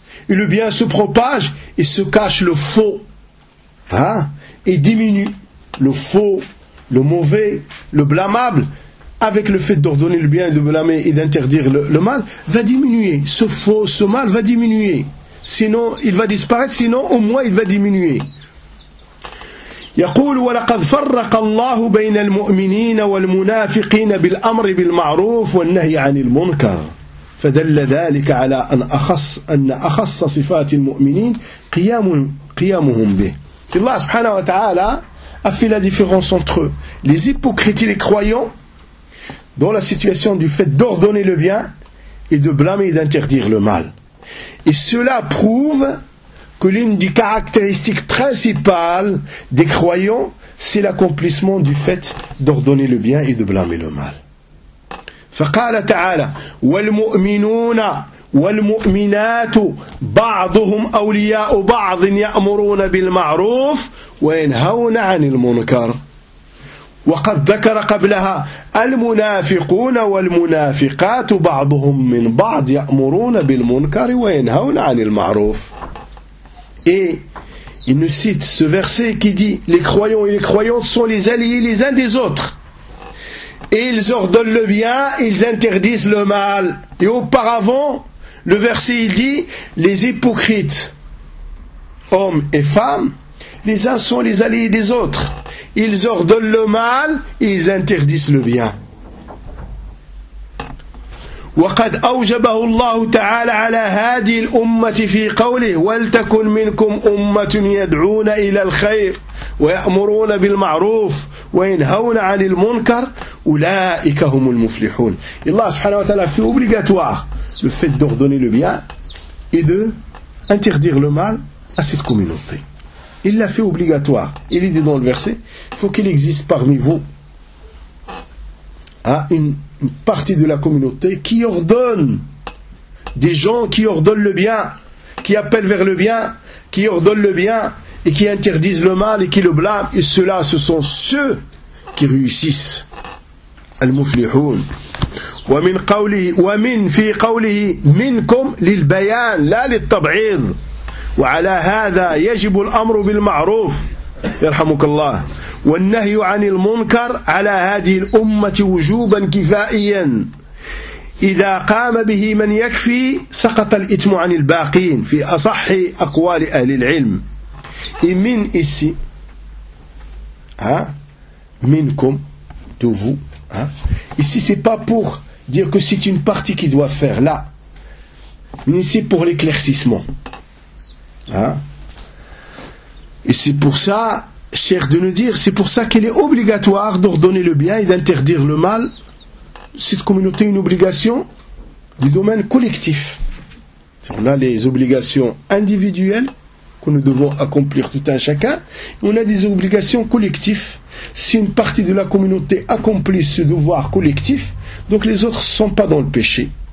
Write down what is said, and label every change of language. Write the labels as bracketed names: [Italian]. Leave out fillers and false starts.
[French] Et le bien se propage et se cache le faux. Et diminue le faux, le mauvais, le blâmable. Avec le fait d'ordonner le bien et de blâmer et d'interdire le mal, va diminuer. Ce faux, ce mal va diminuer. Sinon, il va disparaître, sinon au moins il va diminuer. [Arabic] يقول ولقد فرق الله بين المؤمنين والمنافقين بالأمر بالمعروف والنهي عن المنكر. فدل ذلك على أن أخص صفات المؤمنين قيامهم به. الله سبحانه وتعالى [French] a fait la différence entre eux, les hypocrites et les croyants, dans la situation du fait d'ordonner le bien et de blâmer et d'interdire le mal. Et cela prouve que l'une des caractéristiques principales des croyants, c'est l'accomplissement du fait d'ordonner le bien et de blâmer le mal. [Arabic] فقال تعالى والمؤمنون والمؤمنات بعضهم أولياء بعض يأمرون بالمعروف وينهون عن المنكر. وقد ذكر قبلها المنافقون والمنافقات بعضهم من بعض يأمرون بالمنكر وينهون عن المعروف. [French] Et il nous cite ce verset qui dit les croyants et les croyantes sont les alliés les uns des autres. Et ils ordonnent le bien, ils interdisent le mal. Et auparavant, le verset il dit, les hypocrites, hommes et femmes, les uns sont les alliés des autres. Ils ordonnent le mal et ils interdisent le bien. [Arabic] وقد أوجبه الله تعالى على هذه الأمة في قوله ولتكن منكم أمة يدعون إلى الخير ويأمرون بالمعروف وينهون عن المنكر أولئك هم المفلحون. الله سبحانه وتعالى في [French] obligatoire le fait d'ordonner le bien et de interdire le mal à cette communauté. Il l'a fait obligatoire. Il est dit dans le verset, il faut qu'il existe parmi vous une partie de la communauté qui ordonne, des gens qui ordonnent le bien, qui appellent vers le bien, qui ordonnent le bien et qui interdisent le mal et qui le blâment. Et ceux-là, ce sont ceux qui réussissent. [Arabic] Al-Muflihoun. ومن قوله ومن في قوله منكم للبيان لا للتبعيض وعلى هذا يجب الأمر بالمعروف يرحمك الله والنهي عن المنكر على هذه الأمة وجوبا كفائيا إذا قام به من يكفي سقط الإثم عن الباقين في أصح أقوال أهل العلم من إسي ها منكم دوفو ها إسي سي با بور [French] dire que c'est une partie qui doit faire là mais ici pour l'éclaircissement hein? Et c'est pour ça cher de nous dire c'est pour ça qu'il est obligatoire d'ordonner le bien et d'interdire le mal cette communauté une obligation du domaine collectif on a les obligations individuelles que nous devons accomplir tout un chacun on a des obligations collectives si une partie de la communauté accomplit ce devoir collectif donc les autres ne sont pas dans le péché.